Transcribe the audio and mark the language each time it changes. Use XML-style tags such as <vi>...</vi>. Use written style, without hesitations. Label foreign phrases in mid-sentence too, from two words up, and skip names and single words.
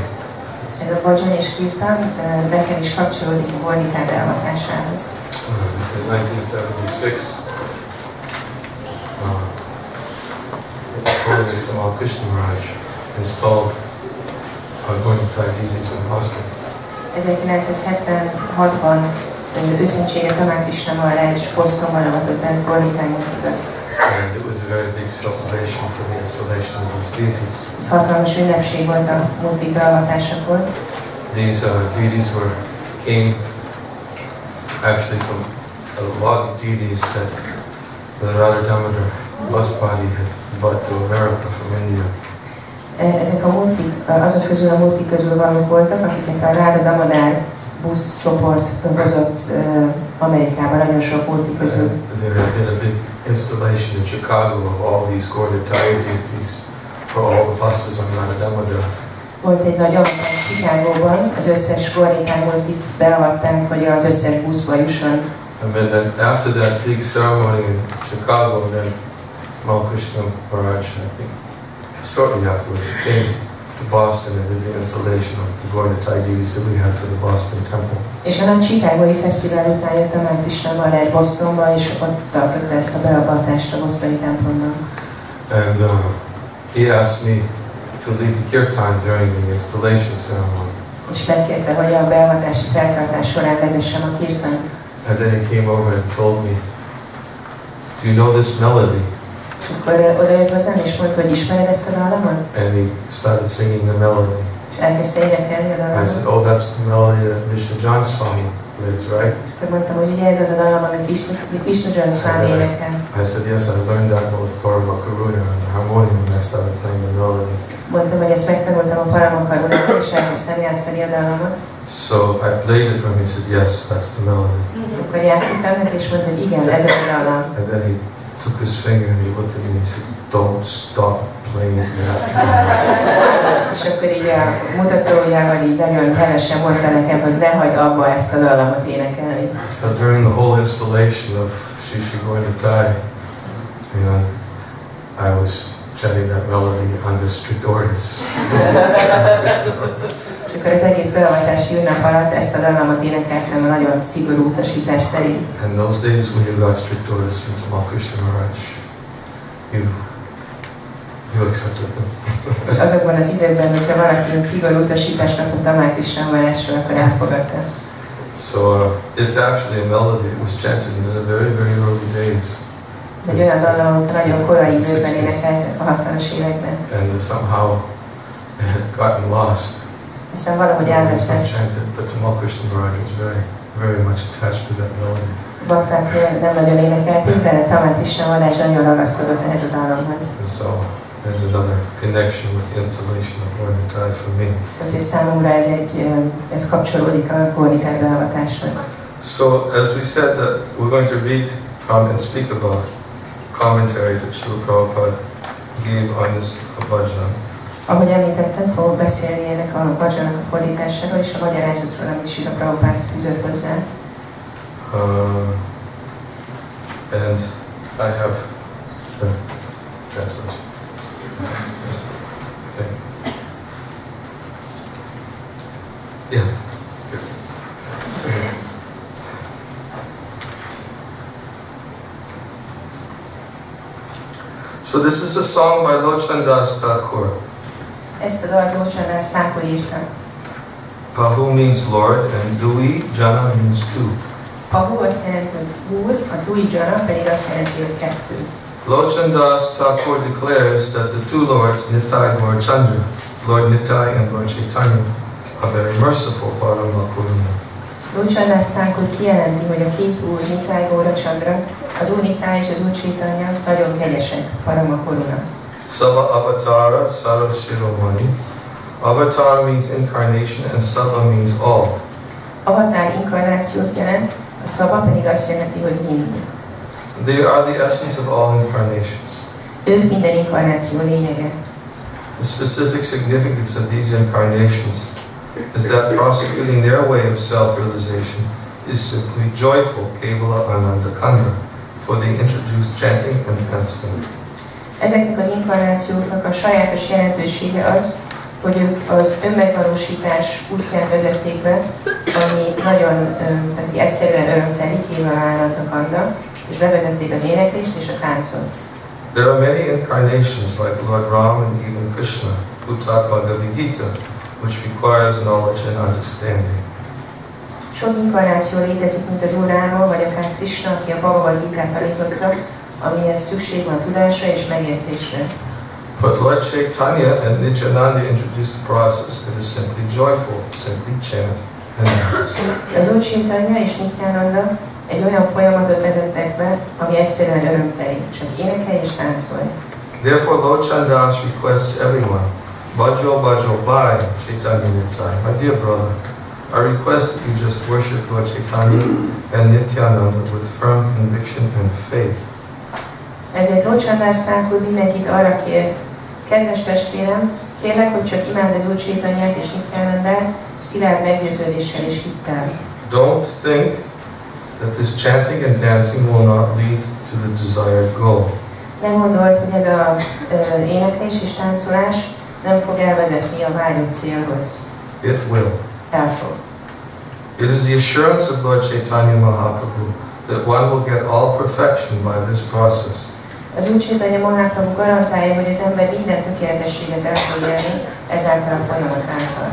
<hu>Ez a bhajan és kirtan nekem is kapcsolódik a Gauranga Nitai beavatásához.</hu> <en>In 1976, Holiness Tamal Krishna Maharaj installed Gauranga Nitai deities in Boston.</en> <hu>1976-ban őszentsége Tamal Krishna Maharaj Bostonban avatott be Gauranga Nitai multikat.</hu> <en>And it was a very big celebration for the installation of these deities.</en> <hu>Hatalmas ünnepség volt a multik beavatásakor.</hu> <en>These deities came actually from a lot of deities that the Radha Damodar bus body had brought to America from India.</en> <hu>Ezek a multik, azok közül a multik közül valók voltak, akiket a Radha Damodar busz csoport hozott Amerikába, nagyon sok multik közül.</hu> <en>There had been a big installation in Chicago of all these Gauranga Nitai deities for all the buses on Radha Damodar.</en> <hu>Volt egy nagy avatás Chicagóban, az összes Gauranga Nitai multit beavatták, hogy az összes buszba jusson.</hu> <en>And then after that big ceremony in Chicago, then Tamal Krishna Maharaj, I think, shortly afterwards, he came to Boston and did the installation of the Gauranga Nitai deities that we had for the Boston temple.</en> <hu>És a nagy chicagói fesztivál után jött Tamal Krishna Maharaj Bostonba, és ott tartotta ezt a beavatást a bostoni templomban.</hu> <en>And he asked me to lead the kirtan during the installation ceremony.</en> <hu>És megkérte, hogy a beavatási szertartás során vezessem a kirtant.</hu> <en>And then he came over and told me, "Do you know this melody?"</en> <hu>És akkor odajött hozzám, és mondta, hogy ismered ezt a dallamot?</hu> <en>And he started singing the melody.</en> <hu>És elkezdte énekelni a</hu> <en>I</en> <hu>dallamot.</hu> <en>said, "Oh, that's the melody that Niranjana Swami plays, right?"</en> <hu>Szóval mondtam, hogy ugye ez az a dallam, amit Niranjana Swami énekel.</hu> <en>I said, "Yes, I learned that with Parama Karuna and the harmonium when I started playing the melody."</en> <hu>Mondtam, hogy ezt megtanultam a Paramakarunától, és elkezdtem játszani a dallamot.</hu> <en>So I played it for him. He said, "Yes, that's the melody."</en> <hu>Akkor játszottam neki, és mondta, hogy igen, ez a dallam.</hu> <en>And then he took his finger and he looked at me and he said, "Don't stop playing that."</en> <hu>És akkor így a mutatójával így nagyon hevesen mondta nekem, hogy ne hagyd abba ezt a dallamot énekelni.</hu> <en>So during the whole installation of Sri Gauranga Nitai, you know, I was chanting that melody under strict orders.</en> <hu>És akkor az egész beavatási ünnep alatt ezt a dallamot énekeltem a nagyon szigorú utasítás szerint.</hu> <en>And those days when you got strict orders from Tamal Krishna Maharaj, you accepted them.</en> <hu>És azokban az időkben, hogyha valaki ilyen szigorú utasítást kapott Tamal Krishna Maharajtól, akkor elfogadta.</hu> <en>So it's actually a melody that was chanted in the very, very early days.</en> <hu>Ez egy olyan dallam, amit nagyon korai időben énekeltek a 60-as években.</hu> <en>And somehow it had gotten lost.</en> <hu>Aztán valahogy elveszett.</hu> <en>Chanted, but Tamal Krishna Maharaj was very, very much attached to that melody.</en> <hu>Bakták nem nagyon énekelték, de Tamal Krishna Maharaj nagyon ragaszkodott ehhez a dallamhoz.</hu> <en>And so there's another connection with the installation of Gauranga Nitai for me.</en> <hu>Úgyhogy számomra ez kapcsolódik a Gauranga Nitai beavatáshoz.</hu> <en>So as we said that we're going to read from and speak about commentary that Srila Prabhupada gave on this bhajan.</en> <hu>Ahogy említettem, fogok beszélni ennek a bhajannak a fordításáról és a magyarázatról, amit Srila Prabhupada fűzött hozzá.</hu> <en>And I have the translation. I think. Yes. Good. So this is a song by Lochandas Thakur.</en> <hu>Ezt a dalt Lochandas Thakur írta.</hu> <en>Pahu means Lord and</en> <bn>দুই জনা</bn> <en>means two.</en> <hu>Pahu azt jelenti, hogy úr, a</hu> <bn>দুই জনা</bn> <hu>pedig azt jelenti, hogy kettő.</hu> <en>Lochandas Thakur declares that the two lords, Nitai Gaur Chandra, Lord Nitai and Lord Chaitanya, a very merciful Paramakuruna.</en> <hu>Úr Csandrász úr kijelenti, hogy a két úr, Nitai Vijaya-Gauranga, az úr Nitai és az úr Chaitanya nagyon kegyesek, Paramakuruna.</hu> <bn>সব অবতার সর্ব শিরোমণি.</bn> <en>Avatar means incarnation and Sava means all.</en> <hu>Avatár inkarnációt jelent, a szava pedig azt jelenti, hogy mind.</hu> <en>They are the essence of all incarnations.</en> <hu>Ők minden inkarnáció lényege.</hu> <en>The specific significance of these incarnations is that prosecuting their way of self-realization is simply joyful,</en> <bn>কেবল আনন্দ কন্দ,</bn> <en>for the introduced chanting and dancing.</en> <hu>Ezeknek az inkarnációknak a sajátos jelentősége az, hogy ők az önmegvalósítás útján vezették be, ami nagyon tehát egyszerűen örömteli,</hu> <bn>কেবল আনন্দ কন্দ,</bn> <hu>és bevezették az éneklést és a táncot.</hu> <en>There are many incarnations like Lord Ram and even Krishna, Putat Bhagavad Gita, which requires knowledge and understanding.</en> <hu>Sok inkarnáció létezik, mint az Úr Ráma, vagy akár Krishna, aki a Bhagavad Gitát tanította, amihez szükség van tudásra és megértésre.</hu> <en>But Lord Chaitanya and Nityananda introduced a process that is simply joyful, simply chant and dance.</en> <hu>Az Úr Chaitanya és Nityananda egy olyan folyamatot vezettek be, ami egyszerűen örömteli, csak énekelj és táncolj.</hu> <en>Therefore Lord Chandas requests everyone,</en> <bn>ভজ ভজ ভাই চৈতন্য নিতাই.</bn> <en>My dear brother, I request that you just worship Lord Chaitanya and Nityananda with firm conviction and faith.</en> <hu>Ezért Lord Chandas úr mindenkit arra kér, kedves testvérem, kérlek, hogy csak imád az Úr Chaitanyát és Nityanandát szilárd meggyőződéssel és hittel.</hu> <en>Don't think that this chanting and dancing will not lead to the desired goal.</en> <hu>Nem gondolt, hogy ez az éneklés és táncolás nem fog elvezetni a vágyott célhoz.</hu> <en>It will.</en> <hu>El fog.</hu> <en>It is the assurance of Lord Chaitanya Mahaprabhu that one will get all perfection by this process.</en> <hu>Az Úr Chaitanya Mahaprabhu garantálja, hogy az ember minden tökéletességet el fog élni ezáltal a folyamat által.</hu>